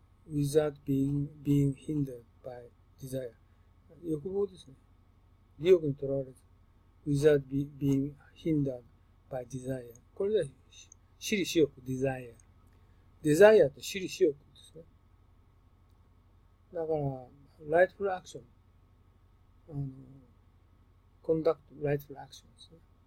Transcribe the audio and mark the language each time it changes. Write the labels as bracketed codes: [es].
[en] without being hindered by desire。 [ja] 欲望ですね。利欲にとらわれず。 [en] without being hindered by desire。 [ja] これで、私利私欲、desire。desire って私利私欲ですね。だから、 [en] rightful action。 conduct rightful action [ja] ですね。